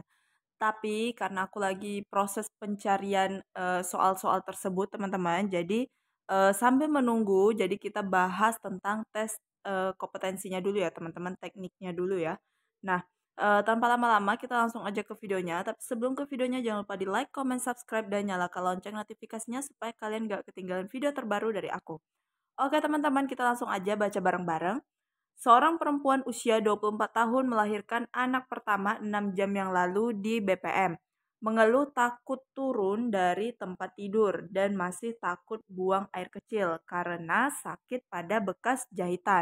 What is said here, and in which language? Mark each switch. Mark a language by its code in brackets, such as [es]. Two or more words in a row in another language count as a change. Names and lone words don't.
[id] Tapi karena aku lagi proses pencarian soal-soal tersebut, teman-teman, jadi sambil menunggu, jadi kita bahas tentang tes kompetensinya dulu ya, teman-teman, tekniknya dulu ya. Nah, tanpa lama-lama kita langsung aja ke videonya. Tapi sebelum ke videonya jangan lupa di [en] like, comment, subscribe, [id] dan nyalakan lonceng notifikasinya supaya kalian gak ketinggalan video terbaru dari aku. Oke teman-teman, kita langsung aja baca bareng-bareng. Seorang perempuan usia 24 tahun melahirkan anak pertama 6 jam yang lalu di BPM. Mengeluh takut turun dari tempat tidur dan masih takut buang air kecil karena sakit pada bekas jahitan.